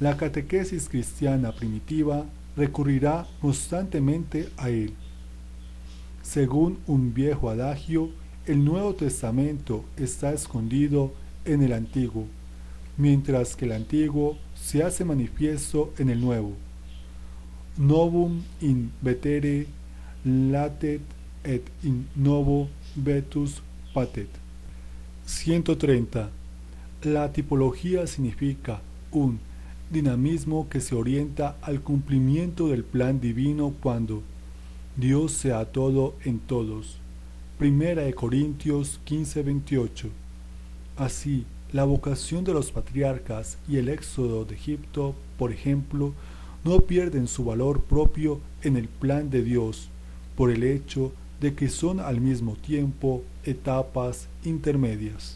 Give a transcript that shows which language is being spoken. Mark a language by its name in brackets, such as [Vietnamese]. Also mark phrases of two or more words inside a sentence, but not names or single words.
[Spanish] La catequesis cristiana primitiva recurrirá constantemente a él. Según un viejo adagio, el Nuevo Testamento está escondido en el Antiguo, mientras que el Antiguo se hace manifiesto en el Nuevo. [Latin] Novum in vetere latet et in novo vetus patet. [Spanish] 130. La tipología significa un dinamismo que se orienta al cumplimiento del plan divino cuando Dios sea todo en todos. Primera de Corintios 15:28. Así, la vocación de los patriarcas y el éxodo de Egipto, por ejemplo, no pierden su valor propio en el plan de Dios, por el hecho de que son al mismo tiempo etapas intermedias.